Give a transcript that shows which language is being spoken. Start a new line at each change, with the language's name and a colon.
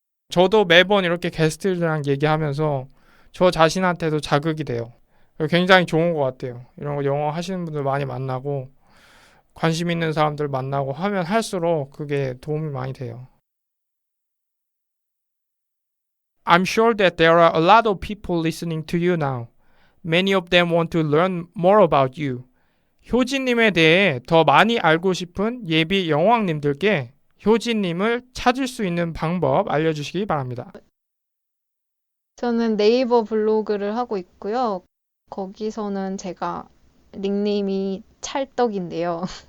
Korean: 저도 매번 이렇게 게스트들이랑 얘기하면서 저 자신한테도 자극이 돼요. 굉장히 좋은 것 같아요. 이런 거 영어 하시는 분들 많이 만나고 관심 있는 사람들 만나고 하면 할수록 그게 도움이 많이 돼요.
English: I'm sure that there are a lot of people listening to you now. Many of them want to learn more about you.
Korean: 효진님에 대해 더 많이 알고 싶은 예비 영어왕님들께 효진님을 찾을 수 있는 방법 알려주시기 바랍니다. 저는 네이버 블로그를 하고 있고요. 거기서는 제가 닉네임이 찰떡인데요.